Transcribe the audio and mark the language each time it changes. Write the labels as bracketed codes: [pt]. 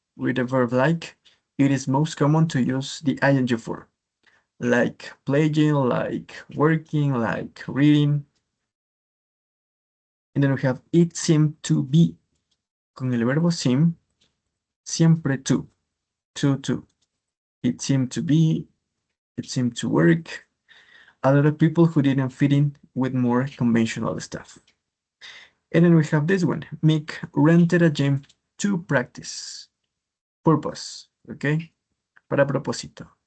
[en] With the verb like, it is most common to use the ing form. Like playing, like working, like reading. And then we have it seemed to be. [es] Con el verbo seem, siempre to. [en] It seemed to be, it seemed to work. A lot of people who didn't fit in with more conventional stuff. And then we have this one. Mick rented a gym to practice. Purpose, okay? [es] Para propósito.